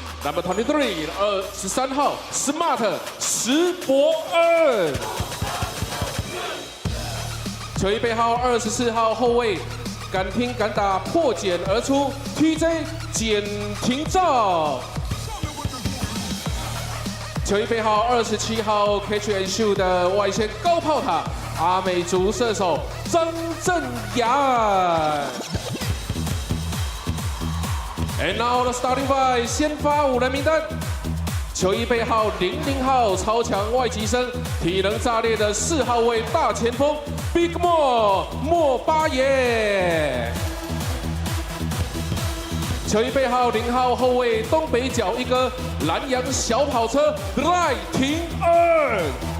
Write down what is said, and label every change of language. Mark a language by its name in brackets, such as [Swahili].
[English] Number 23， [Chinese] 23号 Smart 石伯恩，球衣背号24号后卫，敢拼敢打破茧而出 ，TJ 简廷照，球衣背号27号 Catch and Shoot 的外线高炮塔阿美族射手张正阳。 [English] And now the starting five， [Chinese] 先发5人名单。球衣背号00号超强外籍生，体能炸裂的4号位大前锋 Big Mo 莫巴耶。球衣背号0号后卫东北角一哥蓝洋小跑车赖廷恩。